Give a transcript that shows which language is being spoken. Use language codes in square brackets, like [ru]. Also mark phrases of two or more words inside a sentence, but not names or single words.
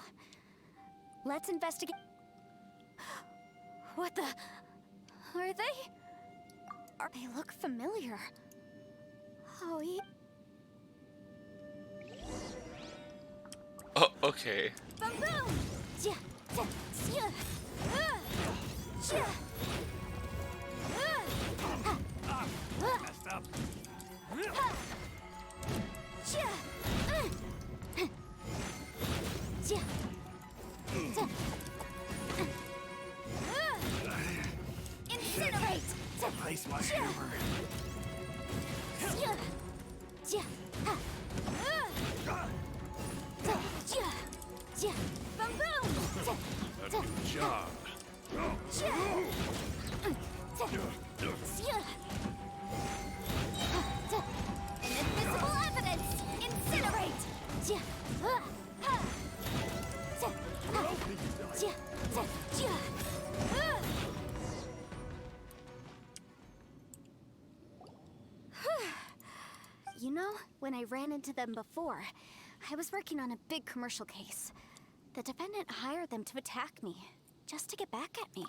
[en] Let's investigate. What the? Are they? They look familiar. Oh, yeah. Oh, okay. Boom, boom! Ja, ja, ja. Ja. Messed up. Ja. Ja. Ja. Incinerate! Ice my hammer. Ja. Ja. Ja. Ja. Boom, boom! Good job. Ja. Invisible evidence! Incinerate! Ja. Ja. Ja. You know, when I ran into them before, I was working on a big commercial case. The defendant hired them to attack me, just to get back at me.